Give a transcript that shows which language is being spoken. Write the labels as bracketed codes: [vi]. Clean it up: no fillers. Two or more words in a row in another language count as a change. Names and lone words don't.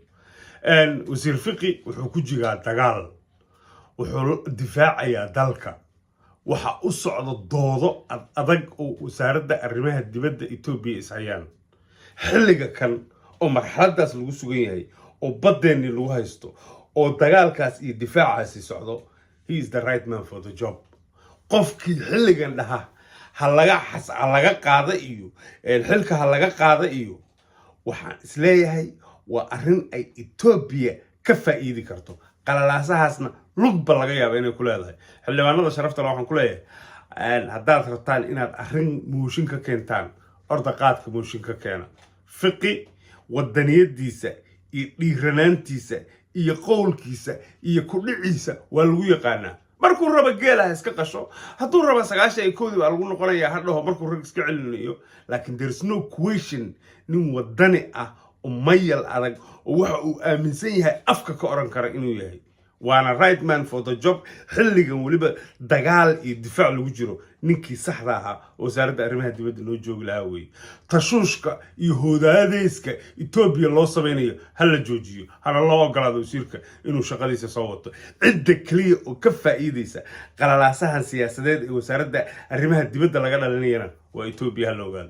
[so] wasiir Fiqi wuxuu ku jiraa dagaal, wuxuu difaacayaa dalka, waxa u socda doodo adag oo wasaaradda arrimaha dibadda Itoobiya ishayaan xilliga kan oo marxaladaas lagu sugan yahay oo badeeni lagu haysto oo dagaalkaas iyo difaacaasi socdo. [en] He is the right man for the job. [so] qofkii xilligan dhaha ha laga qaada iyo xilka ha laga qaada iyo waxaan isleeyahay waa arrin ay Itoobiya ka faa'iidi karto, qalalaasahaasna lugba laga yaabo inay ku leedahay. xildhibaanada sharafta leh waxaan ku leeyahay haddaad rabtaan inaad arrin mooshin ka keentaan orda qaadka mooshin ka keena. Fiqi wadaniyadiisa iyo dhiiranaantiisa iyo qowlkiisa iyo ku dhiciisa waa lagu yaqaanaa. markuu raba geelaha iska qasho, hadduu raba 91 waa lagu noqonayaa hadhow markuu rag iska celinayo. laakiin [en] there is no question [so] nin wadani ah oo mayal adag oo waxa uu aaminsan yahay afka ka oran kara inuu yahay, waana [en] right man for the job. [so] xilligan waliba dagaal iyo difaac lagu jiro ninkii saxda ahaa oo wasaaradda arrimaha dibadda loo joogi lahaa weeye. tashuushka iyo hoodaadeeska Itoobiya loo samaynayo hala joojiyo, hana loo ogolaado wasiirka inuu shaqadiisa soo wato. cidda kaliya oo ka faa'iideysa qalalaasahan siyaasadeed ee wasaaradda arrimaha dibadda laga dhalinayana waa Itoobiya, hala ogaado.